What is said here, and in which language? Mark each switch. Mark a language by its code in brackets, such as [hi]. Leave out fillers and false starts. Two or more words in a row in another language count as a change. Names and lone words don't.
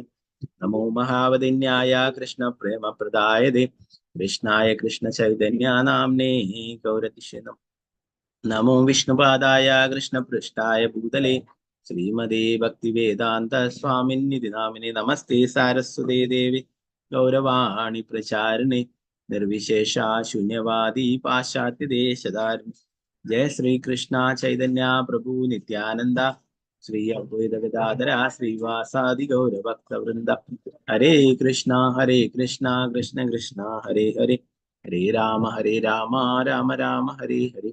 [sa] नमो महावदिन्याय कृष्णप्रेमप्रदायते कृष्णाय कृष्णचैतन्यानाम्ने गौरतिशे नमो विष्णुपादाय कृष्णपृष्ठाय भूतले श्रीमदे भक्तिवेदान्त स्वामिन्निधि नामिने नमस्ते सारस्वते देवी गौरवाणी प्रचारिणे നിർവിശേഷ ശൂന്യവാദി പാശ്ചാത്യദേശധാരി. ജയ ശ്രീകൃഷ്ണ ചൈതന്യ പ്രഭു നിത്യാനന്ദ ശ്രീ അദ്വൈത ഗദാധര ശ്രീവാസാദി ഗൗരഭക്തവൃന്ദ. ഹരേ കൃഷ്ണ കൃഷ്ണ കൃഷ്ണ ഹരേ ഹരേ, ഹരേ രാമ രാമ രാമ ഹരേ ഹരേ.